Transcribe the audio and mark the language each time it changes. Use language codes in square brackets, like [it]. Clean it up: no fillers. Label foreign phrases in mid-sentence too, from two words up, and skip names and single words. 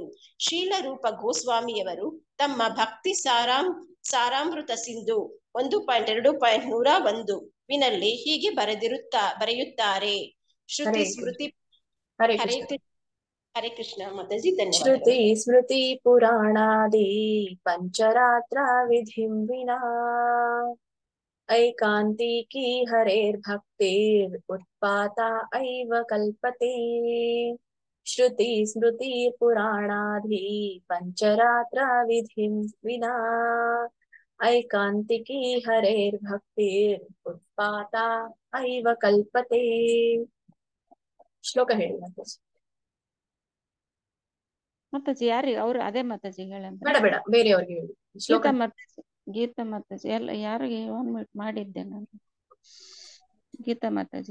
[kn] ಶೀಲರೂಪ ಗೋಸ್ವಾಮಿಯವರು ತಮ್ಮ ಭಕ್ತಿ ಸಾರಾಮೃತ ಸಿಂಧು 1.2.101 ವಿನಲ್ಲಿ ಹೀಗೆ ಬರೆಯುತ್ತಾರೆ. [sa] ಶ್ರುತಿ ಸ್ಮೃತಿ ಹರೇ ಹರೇ ಕೃಷ್ಣ. [kn] ಹರೇ ಕೃಷ್ಣ ಮಾತಾಜಿ, ಧನ್ಯವಾದಗಳು. [sa] ಶ್ರುತಿ ಸ್ಮೃತಿ ಪುರಾಣಾದಿ ಪಂಚರಾತ್ರ ವಿಧಿಂ ವಿನಾ ಐಕಾಂತಿಕಿ ಹರೇರ್ಭಕ್ತಿರ್ ಉತ್ಪಾತಾ ಐವ ಕಲ್ಪತೆ. ಶ್ರುತಿ ಸ್ಮೃತಿ ಪುರಾಣಾದಿ ಪಂಚರಾತ್ರ ವಿಧಿಂ ವಿನಾ ಐಕಾಂತಿಕಿ ಹರೇರ್ಭಕ್ತಿರ್ ಉತ್ಪಾತಾ ಐವ ಕಲ್ಪತೆ. [kn] ಶ್ಲೋಕ ಹೇಳಿ ಮಾತಾಜಿ. ಮಾತಾಜಿ ಯಾರಿಗೆ ಅವ್ರು ಅದೇ ಮಾತಾಜಿ ಹೇಳಂದ್ರೆ ಬೇಡ ಬೇಡ, ಬೇರೆಯವ್ರಿಗೆ ಹೇಳಿ ಶ್ಲೋಕ. ಗೀತಾ ಮಾತಾಜಿ ಎಲ್ಲ ಯಾರಿಗೆ [en] one minute [kn] ಮಾಡಿದ್ದೆ ನಾನು. ಗೀತಾ ಮಾತಾಜಿ